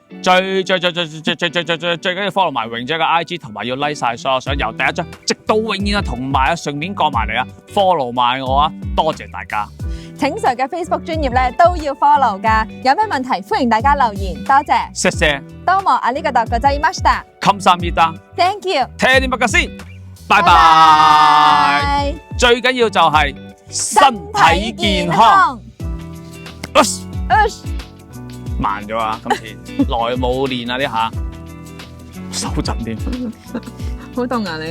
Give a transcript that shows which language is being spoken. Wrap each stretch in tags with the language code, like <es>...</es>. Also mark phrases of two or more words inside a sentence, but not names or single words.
<yue>最緊要 follow 埋榮姐嘅 IG， 同埋要 like 晒所有相，由第一張直到永遠同埋順便過埋嚟follow 埋我多謝大家。請 Sir 嘅 Facebook 專頁咧都要 follow 㗎。有咩問題歡迎大家留言，多謝。謝謝。</yue> <ja>どうもありがとうございました。</ja> <ko>감사합니다。</ko> <en>Thank you。</en> <yue>聽你乜嘅先，拜拜。最緊要就係身體健康。慢咗啊！今次耐冇練啊呢下，手震添。好凍啊你？</yue>